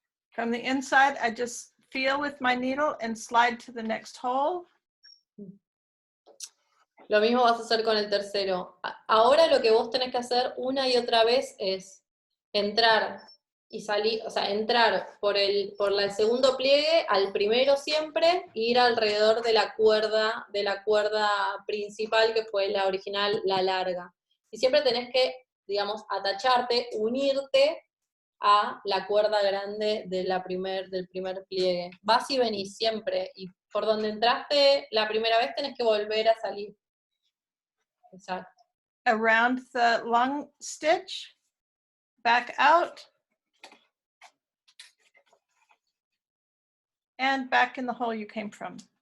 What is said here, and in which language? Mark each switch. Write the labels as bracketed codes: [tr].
[en] From the inside, I just feel with my needle and slide to the next hole. [es] Lo mismo vas a hacer con el tercero. Ahora lo que vos tenés que hacer una y otra vez es entrar y salir, o sea, entrar por el segundo pliegue al primero siempre e ir alrededor de la cuerda principal, que fue la original, la larga. Y siempre tenés que, digamos, atacharte, unirte a la cuerda grande del primer pliegue. Vas y venís siempre, y por donde entraste la primera vez tenés que volver a salir. Exacto. [en] Around the long stitch, back out, and back in the hole you came from.